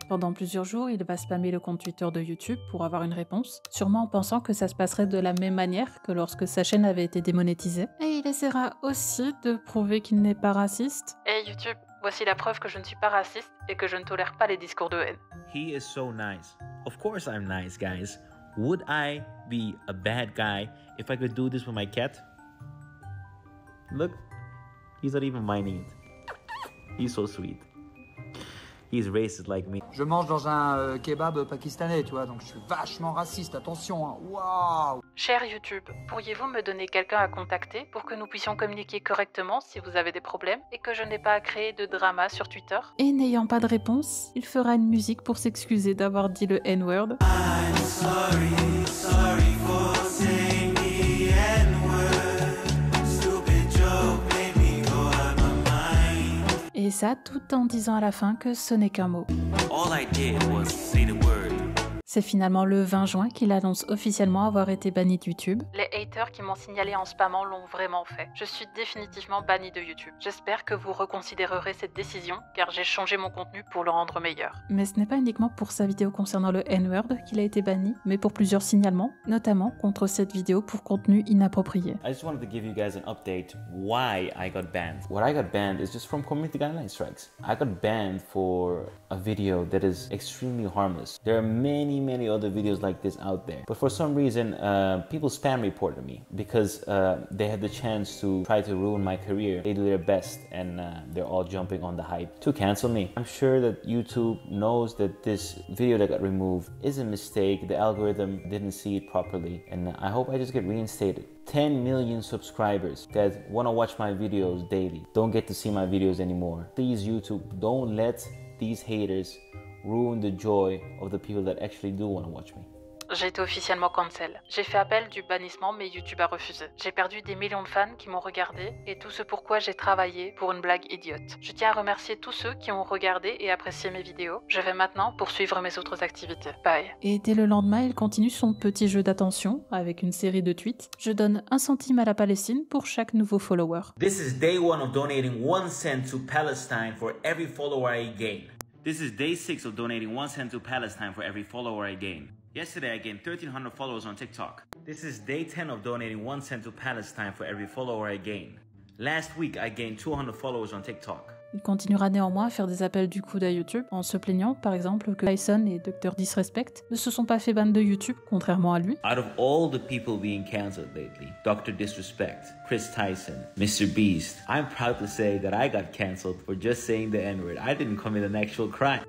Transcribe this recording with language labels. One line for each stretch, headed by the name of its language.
French: Pendant plusieurs jours, il va spammer le compte Twitter de YouTube pour avoir une réponse, sûrement en pensant que ça se passerait de la même manière que lorsque sa chaîne avait été démonétisée. Et il essaiera aussi de prouver qu'il n'est pas raciste. Hey YouTube, voici la preuve que je ne suis pas raciste et que je ne tolère pas les discours de haine.
English: He is so nice. Of course I'm nice, guys. Would I be a bad guy if I could do this with my cat? Look, he's not even minding it. He's so sweet. He's racist like me.
French: Je mange dans un kebab pakistanais, tu vois, donc je suis vachement raciste, attention, hein. Waouh! Cher YouTube, pourriez-vous me donner quelqu'un à contacter pour que nous puissions communiquer correctement si vous avez des problèmes et que je n'ai pas à créer de drama sur Twitter? Et n'ayant pas de réponse, il fera une musique pour s'excuser d'avoir dit le N-word.
English: I'm sorry, sorry for saying the N-word. Stupid joke made me go out my mind.
French: Et ça, tout en disant à la fin que ce n'est qu'un mot.
English: All I did was say the word.
French: C'est finalement le 20 juin qu'il annonce officiellement avoir été banni de YouTube. Les haters qui m'ont signalé en spammant l'ont vraiment fait. Je suis définitivement banni de YouTube. J'espère que vous reconsidérerez cette décision, car j'ai changé mon contenu pour le rendre meilleur. Mais ce n'est pas uniquement pour sa vidéo concernant le N-word qu'il a été banni, mais pour plusieurs signalements, notamment contre cette vidéo pour contenu inapproprié.
English: I just wanted to give you guys an update why I got banned. What I got banned is just from community guideline strikes. I got banned for a video that is extremely harmless. There are many other videos like this out there, but for some reason people spam reported me because they had the chance to try to ruin my career. They do their best and they're all jumping on the hype to cancel me. I'm sure that YouTube knows that this video that got removed is a mistake. The algorithm didn't see it properly, and I hope I just get reinstated. 10 million subscribers that want to watch my videos daily don't get to see my videos anymore. Please YouTube, don't let these haters ruin the joy of the people that actually do want to watch me.
French: j'ai été officiellement cancel. J'ai fait appel du bannissement, mais YouTube a refusé. J'ai perdu des millions de fans qui m'ont regardé et tout ce pourquoi j'ai travaillé pour une blague idiote. Je tiens à remercier tous ceux qui ont regardé et apprécié mes vidéos. Je vais maintenant poursuivre mes autres activités. Bye. Et dès le lendemain, il continue son petit jeu d'attention avec une série de tweets. Je donne 1 centime à la Palestine pour chaque nouveau follower.
English: This is day 1 of donating 1 cent to Palestine for every follower I gain. This is day 6 of donating 1 cent to Palestine for every follower I gain. Yesterday I gained 1,300 followers on TikTok. This is day 10 of donating 1 cent to Palestine for every follower I gain. Last week I gained 200 followers on TikTok.
French: Il continuera néanmoins à faire des appels du coude à YouTube en se plaignant par exemple que Tyson et Dr Disrespect ne se sont pas fait ban de YouTube contrairement à lui.
English: Out of all the people being cancelled lately, Dr Disrespect, Chris Tyson, Mr Beast, I'm proud to say that I got cancelled for just saying the N-word. I didn't commit an actual crime.